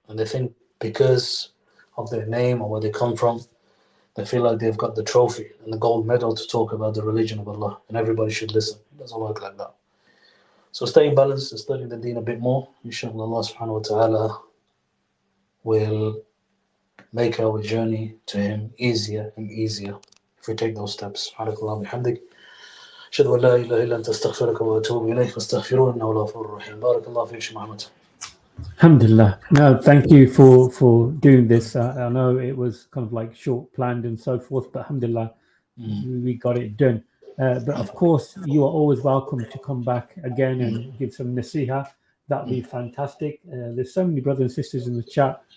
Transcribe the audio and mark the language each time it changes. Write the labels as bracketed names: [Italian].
[English] And they think because of their name or where they come from, they feel like they've got the trophy and the gold medal to talk about the religion of Allah, and everybody should listen. It doesn't work like that. So staying balanced and studying the deen a bit more, inshallah, Allah subhanahu wa ta'ala will make our journey to Him easier and easier if we take those steps. [Arabic] Subhanakallah bihamdik. أشهد أن لا إله إلا أنت أستغفرك وأتوب إليك فاستغفروه إنه غفور رحيم. بارك الله فيك محمد. Alhamdulillah. [English] No, thank you for doing this. I know it was kind of like short planned and so forth, but alhamdulillah, we got it done. But of course, you are always welcome to come back again and give some nasiha. That'd be fantastic. There's so many brothers and sisters in the chat